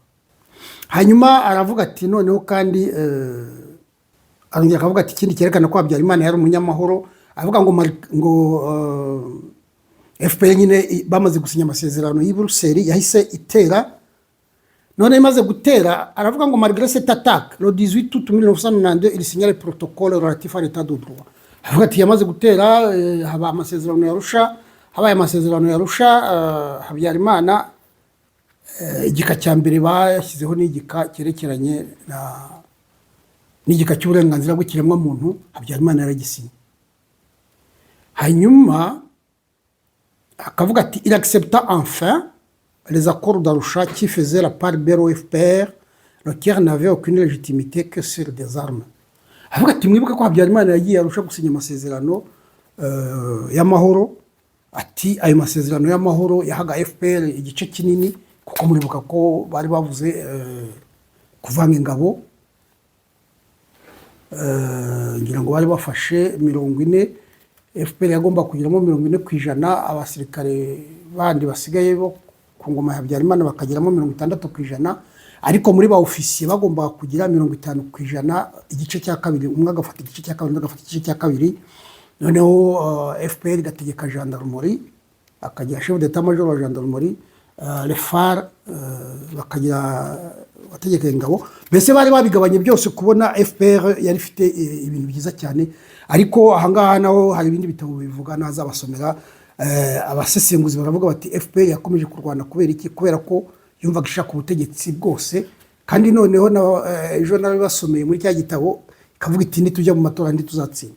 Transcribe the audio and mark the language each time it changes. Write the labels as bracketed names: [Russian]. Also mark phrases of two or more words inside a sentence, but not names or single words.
[Kinyarwanda] Hanyuma aravuga ati noneho kandi arongera akavuga ati ikindi cyerekana ko Habyarimana yari umunyamahoro, avuga ngo FPR nyine bamaze gusinya amasezerano y'i Buruseli yahise itera. None imaze gutera aravuga ngo [French] malgré cette attaque le 18 août 1992 il signale le protocole relatif à l'état de droit. [Kinyarwanda] Avuga ati yamaze gutera haba amasezerano yarusha, habaye amasezerano yarusha Habyarimana igika cya mbere bashyizeho n'igika cyerekeranye n'igika cy'uburenganzira bw'ikiremwa muntu Habyarimana yaragisinye. Hanyuma akavuga ati [French] il accepta enfin les accords d'Arusha qui faisaient la part belle au FPR, lequel n'avait aucune légitimité que sur des armes. [Kinyarwanda] Avuga ati mwibuke ko Habyarimana yagiye Arusha gusinya amasezerano y'amahoro, ati ayo masezerano y'amahoro yahaga FPR igice kinini, kuko muribuka ko bari bavuze kuvanga ingabo, ngira ngo bari bafashe 40, FPR yagomba kugiramo 40%, abasirikare bandi basigaye bo ku ngoma ya Habyarimana bakagiramo 60%, ariko muri ba ofisiye bagomba kugira 50%, igice cya kabiri, umwe agafata igice cya kabiri, agafata igice cya kabiri. Noneho FPR igategeka gendarmerie, akagira [French] chef d'état major [Kinyarwanda] wa gendarmerie, [French] les phares [Kinyarwanda] bakagira bategeka ingabo. Mbese bari babigabanye byose kubona FPR yari ifite ibintu byiza cyane. Ariko ahangaha naho hari ibindi bitabo bivuga nazabasomera. Abasesenguzi baravuga bati FPR yakomeje kurwana kubera iki? Kubera ko yumvaga ishaka ubutegetsi bwose, kandi noneho ejo nawe basomeye muri cya gitabo ikavuga iti nitujya mu matora ndi tuzatsinda.